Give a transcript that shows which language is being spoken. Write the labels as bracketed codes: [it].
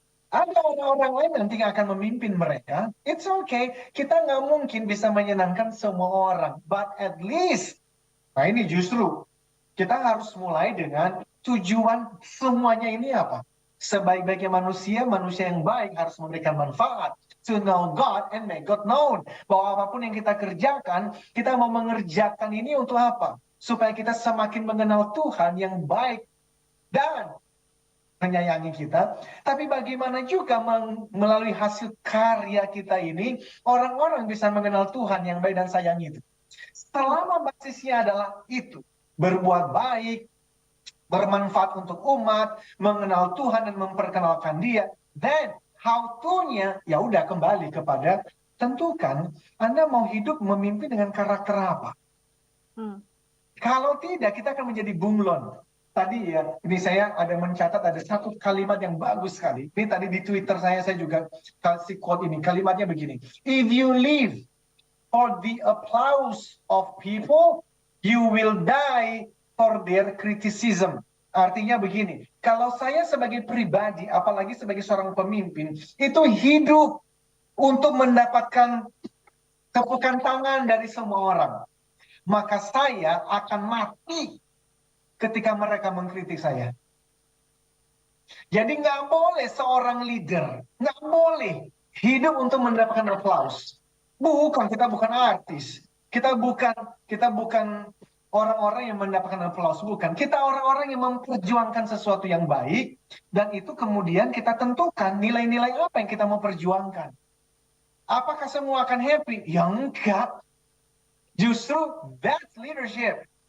[id] Ada orang-orang lain nanti yang akan memimpin mereka. [en] It's okay. [id] Kita nggak mungkin bisa menyenangkan semua orang. [en] But at least, [id] nah ini justru, kita harus mulai dengan tujuan semuanya ini apa? Sebaik-baiknya manusia, manusia yang baik harus memberikan manfaat. [en] To know God and make God known. [id] Bahwa apapun yang kita kerjakan, kita mau mengerjakan ini untuk apa? Supaya kita semakin mengenal Tuhan yang baik dan menyayangi kita. Tapi bagaimana juga melalui hasil karya kita ini, orang-orang bisa mengenal Tuhan yang baik dan sayang itu. Selama basisnya adalah itu. Berbuat baik, bermanfaat untuk umat, mengenal Tuhan dan memperkenalkan Dia. [en] Then how to- [id] nya ya udah kembali kepada tentukan Anda mau hidup memimpin dengan karakter apa. Kalau tidak kita akan menjadi bunglon. Tadi ya, ini saya ada mencatat ada satu kalimat yang bagus sekali. Ini tadi di Twitter saya juga kasih quote ini. Kalimatnya begini. [en] If you live for the applause of people, you will die for their criticism. [id] Artinya begini, kalau saya sebagai pribadi, apalagi sebagai seorang pemimpin, itu hidup untuk mendapatkan tepukan tangan dari semua orang, maka saya akan mati ketika mereka mengkritik saya. Jadi nggak boleh seorang leader, nggak boleh hidup untuk mendapatkan aplaus. Bukan, kita bukan artis. Kita bukan orang-orang yang mendapatkan aplaus, bukan. Kita orang-orang yang memperjuangkan sesuatu yang baik, dan itu kemudian kita tentukan nilai-nilai apa yang kita mau perjuangkan. Apakah semua akan happy? Ya enggak. [en] Justru that's leadership.